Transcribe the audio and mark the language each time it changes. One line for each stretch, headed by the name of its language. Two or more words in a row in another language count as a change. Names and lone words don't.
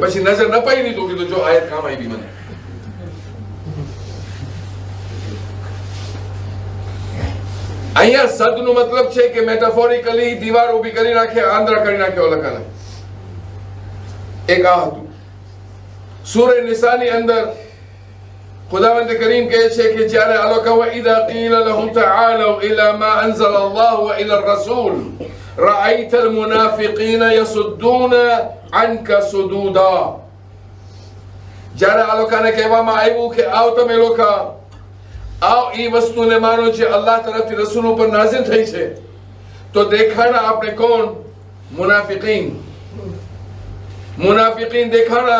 Gujarati: પછી નજર ન પડી તો કીધું જો આયત કામ આવી મને. અહીંયા સદનો મતલબ છે કે મેટાફોરિકલી દીવાર ઊભી કરી નાખે, આંધળા કરી નાખે ઓલકાને. એક આ હતું. સૂરે નિસાની અંદર ખુદાવંદ કરીમ કહે છે કે જ્યારે આ લોકો વઇદા
Arabic: قيل لهم تعالوا إلى ما أنزل الله وإلى الرسول رأيت المنافقين يصدون عنك صدودا.
Gujarati: જ્યારે આ લોકોને કહેવામાં આવ્યું કે આવ તમે લોકો, આવ એ વસ્તુને માનો જે અલ્લાહ તરફથી રસૂલ ઉપર નાઝિલ થઈ છે, તો દેખાણા આપણે કોણ? મુનાફિકીન. મુનાફિકીન દેખાણા.